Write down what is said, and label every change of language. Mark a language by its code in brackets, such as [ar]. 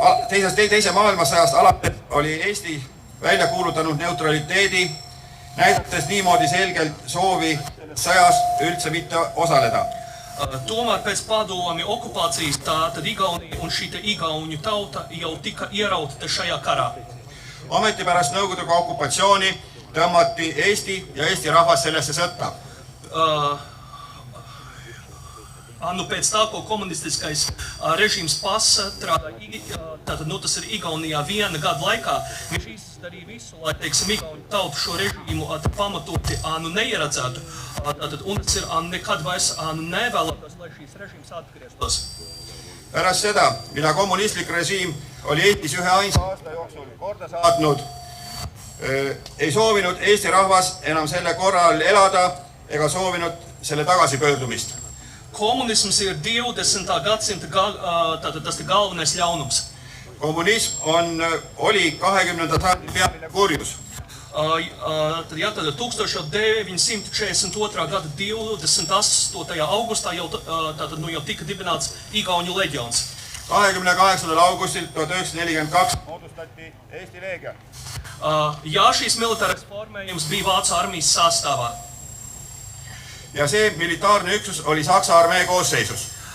[et] Teise maailmasõjast alates oli Eesti välja kuulutanud neutraliteedi, näidates niimoodi selgelt soovi sõjas üldse mitte osaleda. [lv] Tomēr pēc padomju okupācijas tad Igaunija un šī Igauņu tauta jau tika ierauta šajā karā. [et] Ometi pärast Nõukogude okupatsiooni tõmmati Eesti ja Eesti rahvas sellesse sõtta. [lv] Pēc tā, ko komunistiskais režīms pastrādāja, tātad tas ir Igaunijā viena gada laikā, viņš izdarīja visu, lai, teiksim, Igauņu tautu šo režīmu pamatoti neieredzētu, un tas ir nekad vairs nevēlētos, lai šīs režīms atgrieztos. [et] Pärast seda, mida kommunistlik režiim oli Eestis ühe ainsa aasta jooksul korda saatnud, ei soovinud Eesti rahvas enam selle korral elada ega soovinud selle tagasipöördumist. [lv] Komunisms ir 20. gadsimta tas galvenais ļaunums. [et] Kommunism oli 20. sajandi peamine kurjus. [lv] Tad 1942. gada 28. augustā jau tika dibināts Igauņu leģions. [et] 28. augustil 1942 moodustati Eesti Leegion. [lv] Jā, šīs militārais formējums bija Vācu armijas sastāvā. [et] Ja see militaarne üksus oli Saksa armee koosseisus.